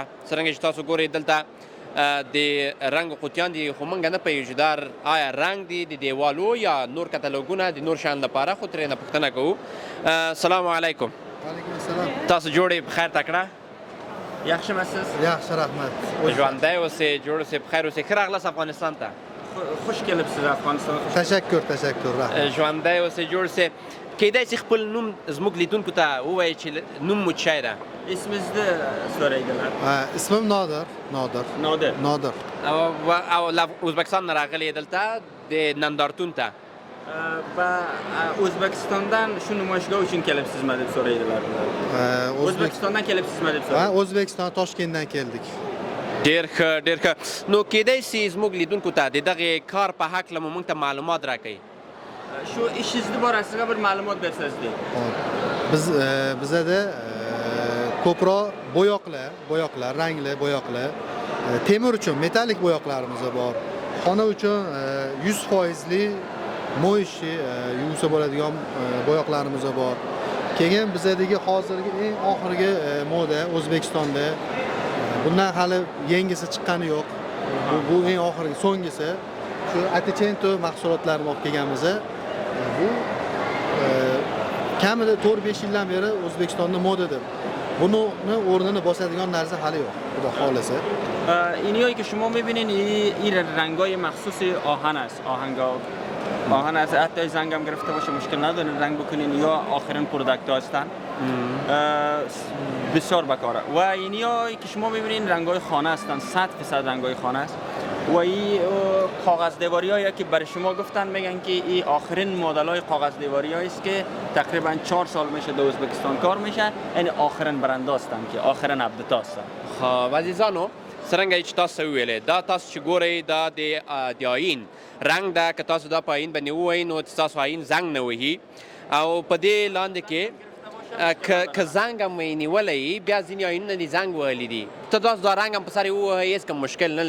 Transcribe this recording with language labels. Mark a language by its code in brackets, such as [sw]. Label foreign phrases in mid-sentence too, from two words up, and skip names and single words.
[ps] څرنګه چې تاسو ګورئ دلته د رنګ قوطیان دي خو موږ نه پوهېږو دا آیا رنګ دي د دیوالو یا نور کتالوګونه د نور شیانو لپاره خو ترې نه پوښتنه کوو. سلام علیکم. وعلیکم السلام. تاسو جوړې بخیر تکړه؟ [uz] yaxshi misiz? yaxshi rahmat. [ps] ژوندی اوسئ جوړ اوسئ بخیر اوسئ. ښه راغلاست افغانستان ته. [uz] خوش kelibsiz افغانستان. تشکر rahmat. [ps] ژوندی اوسئ جوړ اوسئ. کیدای شي خپل نوم زموږ لیدونکو ته ووایي چې نوم مو چی ده؟ [uz] اسمizni so'raydilar. ismim Nodir. [ps] او له ازبکستان نه راغلی دلته د نندارتون ته. [uz] va O'zbekistondan shu namoyishga uchun kelibsizmi deb so'raydilar. O'zbekistondan kelibsizmi deb so'raydilar. Ha, O'zbekiston Toshkentdan keldik. [ps] ډېر ښه. نو کیدای شي زموږ لیدونکو ته د دغې کار په هکله مو موږ ته معلومات راکړئ. [uz] Shu ishingizni borasida bir ma'lumot bersangiz. Bizada ko'proq bo'yoqlar, rangli bo'yoqlar, temir uchun metalik bo'yoqlarimiz bor. Xona uchun 100%li mo'yishi yuvsa bo'ladigan bo'yoqlarimiz bor. Keyin bizadagi hozirgi eng oxirgi moda O'zbekistonda bundan hali yangisi chiqqani yo'q. Bu eng oxirgi so'nggisi. Shu Aticento mahsulotlarini olib kelganmiz. Bu kamida 4-5 yildan beri O'zbekistonda modadir. Buni o'rnini bosadigan narsa hali yo'q. Xudo xolasa. [fa] اینیایی که شما می‌بینین این رنگ‌های مخصوص آهن است. آهن از حتی زنگ هم گرفته باشه مشکل نداره رنگ بکنین یا آخرین پروداکت هستن. بسیار بکاره. و اینیایی که شما می‌بینین رنگ‌های خانه هستن. 100% رنگ‌های خانه است. و این کاغذ دیواریایی که برای شما گفتن میگن که این آخرین مدل‌های کاغذ دیواریایی است که تقریبا 4 سال میشه در ازبکستان کار میشه. یعنی آخرین برند هستن که آخرین اپدیت هستن. [ps] خب عزیزانو څرنګه چې تاسو ویلې دا تاسو چې ګورئ دا د آیین رنګ ده که تاسو دا په آیین باندې ووایئ نو ستاسو آیین زنګ نه وهي او په دې لاندې کې که زنګ هم یې نیولی بیا ځینې آیینونه دې زنګ وهلي دي ته تاسو دا رنګ هم په سر یې ووهئ هېڅ کوم مشکل نه